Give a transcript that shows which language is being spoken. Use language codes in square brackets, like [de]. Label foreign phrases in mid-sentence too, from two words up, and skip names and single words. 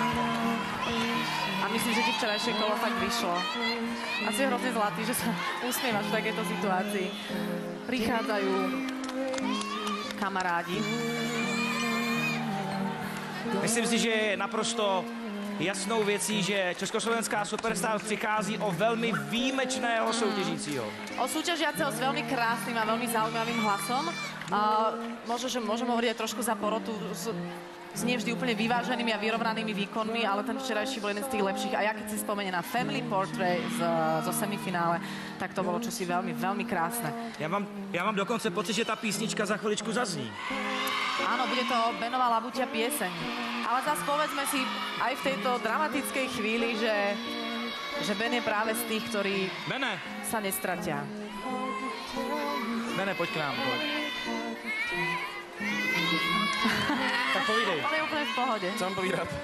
[sk] A myslím, že ti včerajšie kolo fakt vyšlo. A si hrozne zlatý, že sa usmievaš v takejto situácii. Prichádzajú kamarádi. [cs] Myslím si, že je naprosto jasnou věcí, že československá superstar přichází o velmi výjimečného soutěžícího. [sk] O súťažiaceho s veľmi krásnym a veľmi zaujímavým hlasom. Možno, že môžem hovoriť aj trošku za porotu s nevždy úplne vyváženými a vyrovnanými výkonmi, ale ten včerajší bol jeden z tých lepších. A ja keď si spomeniem na Family Portrait zo semifinále, tak to bolo čosi veľmi, veľmi krásne. [cs] Já mám dokonce pocit, že ta písnička za chviličku zazní. [sk] Áno, bude to Benova Labuťa pieseň. Ale zase povedzme si aj v tejto dramatickej chvíli, že Ben je práve z tých, ktorí sa nestratia. [cs] Bene, pojď k nám, pojď. Tak povídej. [sk] On je úplne v pohode. [cs] Co mám povídat?